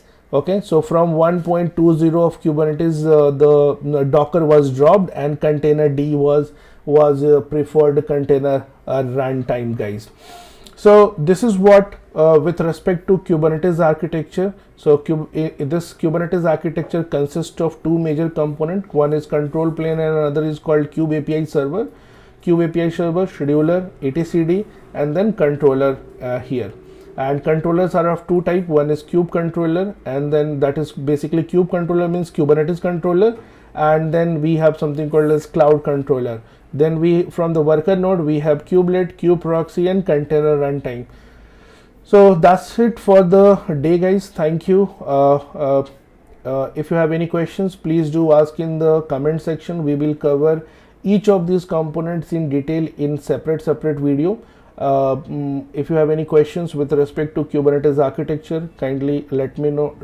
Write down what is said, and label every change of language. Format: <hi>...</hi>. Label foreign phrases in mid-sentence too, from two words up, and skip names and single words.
<en>Okay, so from 1.20 of Kubernetes, the Docker was dropped, and container D was preferred container runtime, guys. So this is what with respect to Kubernetes architecture. So this Kubernetes architecture consists of two major components. One is control plane and another is called kube-apiserver. Kube-apiserver, scheduler, etcd, and then controller here. And controllers are of two types. One is kube controller, and then that is basically kube controller means Kubernetes controller, and then we have something called as cloud controller. Then we, from the worker node, we have kubelet, kube-proxy, and container runtime. So that's it for the day, guys. Thank you. If you have any questions, please do ask in the comment section. We will cover each of these components in detail in separate video. If you have any questions with respect to Kubernetes architecture, kindly let me know.</en>